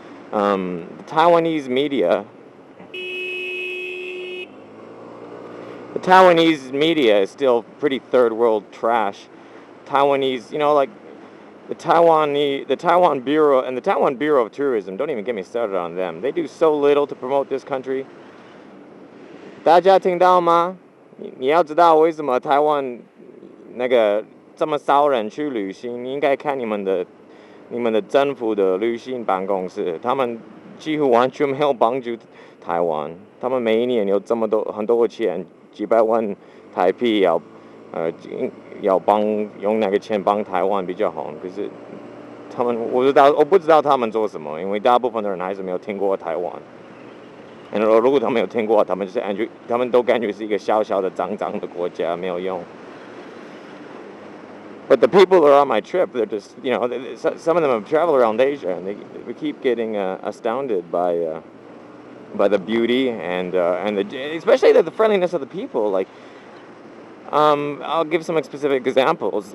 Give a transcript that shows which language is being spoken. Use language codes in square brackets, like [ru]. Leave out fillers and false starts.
[en] The Taiwanese media, the Taiwanese media is still pretty third world trash. Taiwanese, like the Taiwan Bureau and the Taiwan Bureau of Tourism. Don't even get me started on them. They do so little to promote this country. [zh] 大家听到吗？你要知道为什么台湾那个这么少人去旅行？你应该看你们的政府的旅行办公室，他们几乎完全没有帮助台湾。他们每一年有这么多很多钱，几百万台币呃要用那个钱帮台湾比较好。可是我不知道他们做什么，因为大部分的人还是没有听过台湾。如果他们有听过，他们都感觉是一个小小的脏脏的国家，没有用。 [en] But the people who are on my trip, they're just, some of them have traveled around Asia, and we keep getting astounded by the beauty and especially the friendliness of the people. Like, I'll give some specific examples.